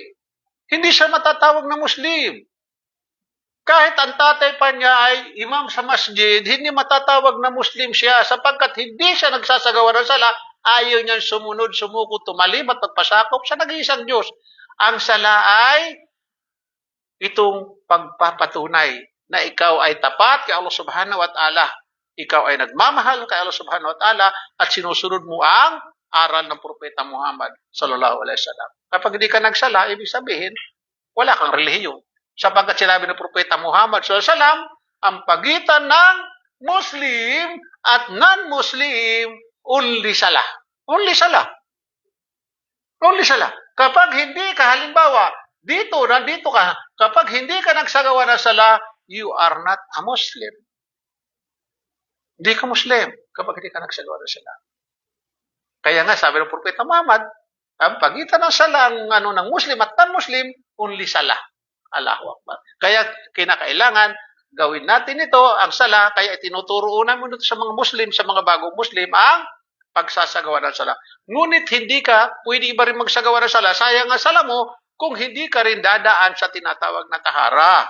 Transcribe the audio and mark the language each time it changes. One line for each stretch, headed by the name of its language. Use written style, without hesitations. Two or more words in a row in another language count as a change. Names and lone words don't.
Filipino: Hindi siya matatawag na Muslim. Kahit ang tatay pa niya ay imam sa masjid, hindi matatawag na Muslim siya sapagkat hindi siya nagsasagawa ng sala, ayaw niyang sumunod, sumuko, tumalim at pagpasakop sa nag-iisang Diyos. Ang sala ay itong pagpapatunay na ikaw ay tapat kay Allah
Arabic: سبحانه وتعالى.
Filipino: Ikaw ay nagmamahal kay Allah
Arabic: سبحانه وتعالى
Filipino: at sinusunod mo ang aral ng Propeta Muhammad
Arabic: صلى الله عليه وسلم.
Filipino: Kapag hindi ka nagsala, ibig sabihin, wala kang relihiyon. Sapagkat sinabi ng Propeta Muhammad
Arabic: صلى الله عليه وسلم,
Filipino: ang pagitan ng Muslim at non-Muslim, only salah. Only salah. Only salah. Kapag hindi ka, halimbawa, nandito ka, kapag hindi ka nagsagawa ng salah,
English: you are not a Muslim.
Filipino: Hindi ka Muslim kapag hindi ka nagsagawa ng salah. Kaya nga, sabi ng Propeta Muhammad, ang pagitan ng salah ng Muslim at non-Muslim, only salah.
Arabic: الله أكبر.
Filipino: Kaya kinakailangan gawin natin ito, ang sala, kaya itinuturo namin ito sa mga Muslim, sa mga bagong Muslim, ang pagsasagawa ng sala. Ngunit hindi ka, pwede ba rin magsagawa ng sala, sayang ang sala mo, kung hindi ka rin dadaan sa tinatawag na tahara.